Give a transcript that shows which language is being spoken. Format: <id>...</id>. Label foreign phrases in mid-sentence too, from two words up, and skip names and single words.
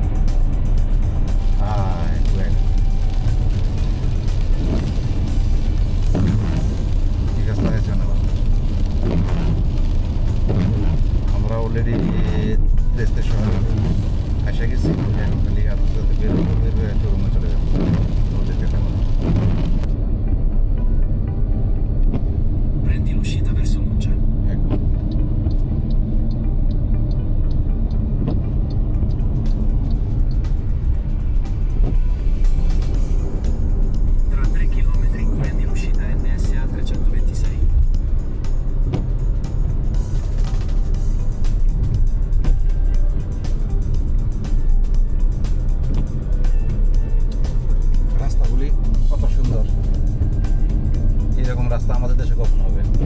<bn>ঠিক আছে, লাগাইছে না? আমরা</bn> <en>already station</en> <bn>এসে গেছি। এখন খালি হাতের সাথে বের হয়ে শোরুমে চলে যাবো। দেখতে থাকুন।</bn> <it>Prendi l'uscita verso Monza. ecco. Tra 3 chilometri prendi l'uscita NSA 326.</it> <bn>রাস্তাগুলি কত সুন্দর! এরকম রাস্তা আমাদের দেশে কখনো হবে?</bn>